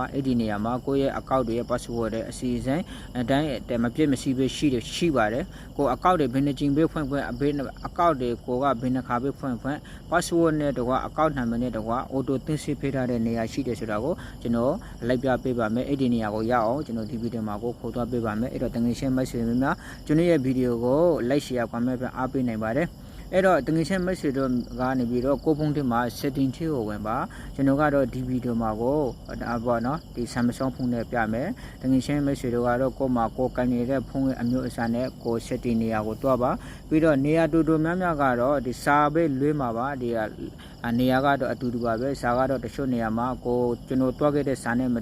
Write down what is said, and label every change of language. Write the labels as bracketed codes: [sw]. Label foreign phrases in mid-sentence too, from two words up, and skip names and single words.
[my] အဲ့ဒီနေရာမှာကိုယ့်ရဲ့ account တွေရဲ့ password တွေအစီအစဉ်အတိုင်းမပြည့်မစည်ပဲရှိပါတယ်ကို account တွေဘယ်နှကြိမ်ပဲဖွင့်ဘယ် account တွေကိုကဘယ်နှခါပဲဖွင့် password နဲ့တကွာ [en] account number [my] နဲ့တကွာ auto သိမ်းဆည်းပေးထားတဲ့နေရာရှိတယ်ဆိုတော့ကိုကျွန်တော်လိုက်ပြပေးပါမယ်အဲ့ဒီနေရာကိုရအောင်ကျွန်တော်ဒီဗီဒီယိုမှာကိုခေါ်သွားပေးပါမယ်အဲ့တော့တင ယ်ချင်းမိတ်ဆွေများကျွန်တော်ရဲ့ဗီဒီယိုကို [en] like share comment [my] ပြန်အားပေးနိုင်ပါတယ်အဲ့တော့တငယ်ချင်းမိတ်ဆွေတို့ကနေပြီးတော့ကိုဖုန်းထဲမှာ setting ထဲကိုဝင်ပါကျွန်တော်ကတော့ဒီဗီဒီယိုမှာကိုပေါ့နော်ဒီ Samsung ဖုန်းနဲ့ပြမယ်တငယ်ချင်းမိတ်ဆွေတို့ကတော့ကိုမှာကိုကိုင် နေတဲ့ဖုန်းရဲ့အမျိုးအစားနဲ့ကို setting နေရာကိုတွားပါပြီးတော့နေရာတူတူများများကတော့ဒီစာပဲလွှဲမှာပါဒီကနေရာကတော့အတူတူပါပဲစာကတော့တချို့နေရာမှာကိုကျွန်တော်တွားခဲ့တဲ့စာနဲ့မ